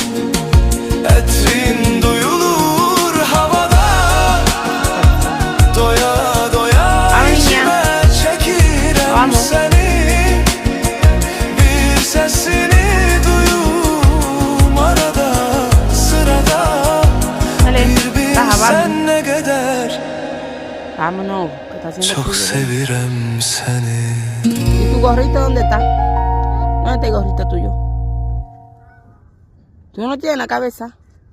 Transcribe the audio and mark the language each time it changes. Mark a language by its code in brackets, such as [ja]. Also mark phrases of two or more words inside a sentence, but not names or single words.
[az] Etrin duyulur havada, doya doya içime çekirem seni. Bir sesini duyum arada sırada, bir bilsen ne kadar [es] Vámonos, que está haciendo [az] çok [es] frío. [az] sevirem seni. [es] ¿Y tu gorrito dónde está? ¿Dónde está el gorrito tuyo? ¿Tú no tienes en la cabeza?